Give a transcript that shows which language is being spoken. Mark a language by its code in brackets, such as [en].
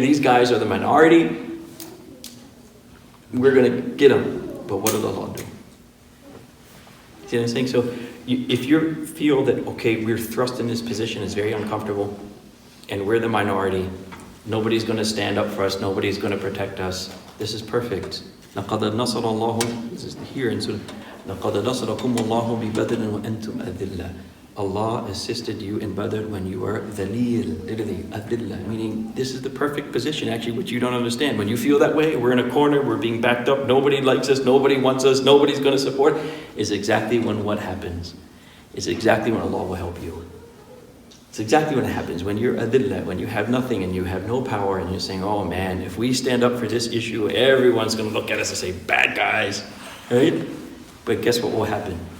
[en] These guys are the minority. We're going to get them. But what did Allah do? See what I'm saying? So if you feel that, okay, we're thrust in this position, it's very uncomfortable, and we're the minority, nobody's going to stand up for us, nobody's going to protect us, this is perfect. [ar] لَقَدْ نَصَرَ اللَّهُ, this is here in Surah, لَقَدْ نَصَرَكُمُ اللَّهُ بِبَدْرٍ وَأَنْتُمْ أَذِلَّةٌ. [en] Allah assisted you in Badr when you were dhaleel, literally, adillah, meaning this is the perfect position, actually, which you don't understand. When you feel that way, we're in a corner, we're being backed up, nobody likes us, nobody wants us, nobody's going to support, is exactly when what happens. It's exactly when Allah will help you. It's exactly what happens when you're adillah, when you have nothing and you have no power and you're saying, oh man, if we stand up for this issue, everyone's going to look at us and say, bad guys, right? But guess what will happen?